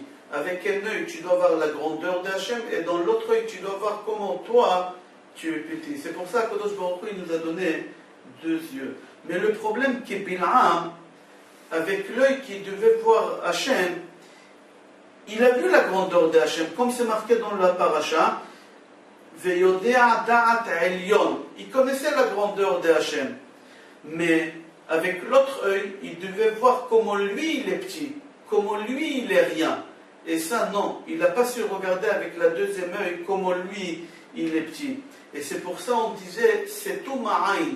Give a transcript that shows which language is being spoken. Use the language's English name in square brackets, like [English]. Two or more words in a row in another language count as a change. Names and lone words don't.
[French] Avec un œil, tu dois voir la grandeur d'Hachem, et dans l'autre œil, tu dois voir comment toi, tu es petit. C'est pour ça que [Hebrew] קדוש ברוך הוא, [French] il nous a donné deux yeux. Mais le problème que Bil'am, avec l'œil qui devait voir Hachem, il a vu la grandeur de Hachem, comme c'est marqué dans la paracha, [Hebrew] ויודע דעת עליון. [French] Il connaissait la grandeur de Hachem. Mais avec l'autre œil, il devait voir comment lui il est petit, comment lui il est rien. Et ça, non, il n'a pas su regarder avec la deuxième œil comment lui il est petit. Et c'est pour ça on disait, c'est tout ma'aïn.